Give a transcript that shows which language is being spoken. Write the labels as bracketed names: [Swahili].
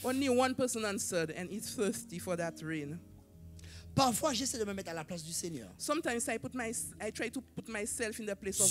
[English] Only one person answered and is thirsty for that rain. [French] Parfois, j'essaie de me mettre à la place du Seigneur. [English] Sometimes I try to put myself in the place of